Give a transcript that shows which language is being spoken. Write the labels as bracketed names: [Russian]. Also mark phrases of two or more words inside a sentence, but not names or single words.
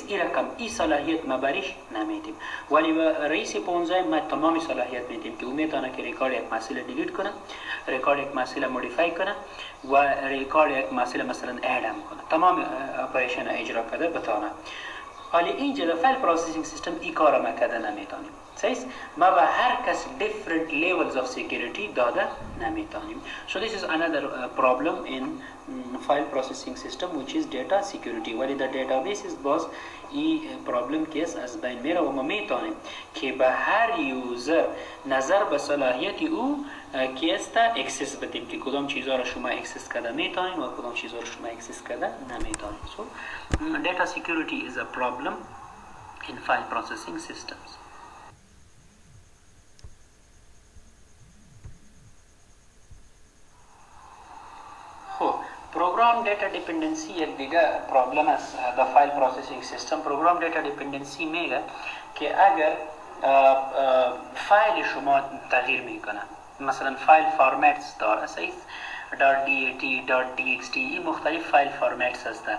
[Persian] این رقم این صلاحیت ما بریش نمیدیم، ولی به رئیس 15 ما تمام صلاحیت میدیم که او میتونه که ریکارد یک محصول دیلیت کنه، ریکارد یک محصول مودیفای کنه و ریکارد یک محصول مثلا اد هم کنه، تمام اپریشن اجرا کرده بتونه. حالی اینجا در [English] file processing system [Persian] این کار ما کرده نمیتونیم. صحیح؟ ما به هر کس [English] different levels of security [Persian] داده نمیتونیم. [English] So this is another problem in file processing system which is data security. [Persian] ولی در databases باز این پرابلم کیس از بین میره و ما میتونیم که به هر یوزر نظر به صلاحیت او کیس تا اکسس بدیم که کدام چیزها را شما اکسس کرده میتونیم و کدام چیزها را شما اکسس کرده نمیتونیم. [English] So data security is a problem in file processing systems. Program data dependency [Persian] یک دیگه پرابلم است در [English] file processing system. program data dependency [Persian] میگه که اگر فایل شما تغییر میکنه، مثلا [English] file formats [Persian] داره، صحیح؟ .dat .txt این مختلف [English] file formats [Persian] هستند.